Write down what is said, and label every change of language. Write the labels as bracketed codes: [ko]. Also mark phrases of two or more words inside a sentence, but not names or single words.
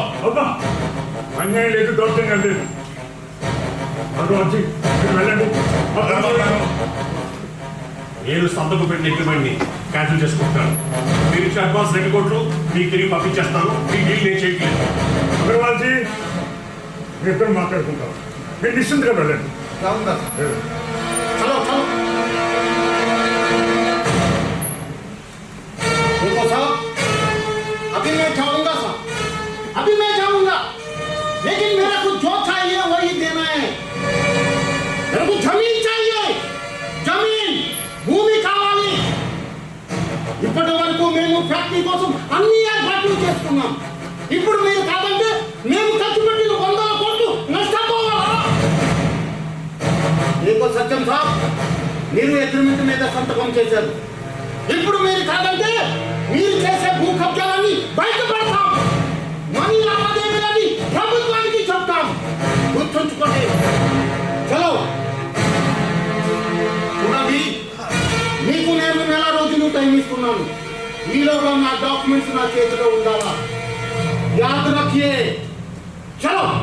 [te] అబ్బా, అన్యాయం లేదు, దౌర్జన్యం లేదు. అగర్వాల్ సింగ్, మీరు వెళ్ళండి. నేను సంతకు పెట్టిన అగ్రిమెంట్ని క్యాన్సిల్ చేసుకుంటాను. మీరు ఇచ్చిన అడ్వాన్స్ 2 కోట్లు మీకు తిరిగి పంపించేస్తాను. మీ డీల్ నేను చేయట్లేదు. అగర్వాల్ సింగ్, మీ ఇద్దరు మాట్లాడుకుంటాం. మీరు నిశ్చింతగా వెళ్ళండి. [hi] जाऊंगा चलो चलो देखो साहब अभी मैं जाऊंगा साहब अभी मैं जाऊंगा लेकिन मेरे को जो चाहिए वही देना है मेरे को जमीन चाहिए जमीन भूमि [te] కావాలి ఇప్పటి వరకు మేము ఫ్యాక్టరీ కోసం అన్ని ఏర్పాట్లు చేసుకున్నాం ఇప్పుడు మీరు కాదంటే మేము ఖర్చు పెట్టిన 100 కోట్లు నష్టపోవాలా [hi] देखो सत्यम साहब [te] మీరు అగ్రిమెంట్ మీద సంతకం చేశారు ఇప్పుడు మీరు కాదంటే మీరు చేసే భూ కబ్జాలన్నీ బయటపడతాం మనీ లావాదేవీలని ప్రభుత్వానికి చెప్తాం గుర్తుంచుకోండి చలో చూడండి మీకు నేను 1 రోజులు టైం ఇస్తున్నాను ఈలోగా నా డాక్యుమెంట్స్ నా చేతిలో ఉండాలా [hi] याद रखिये चलो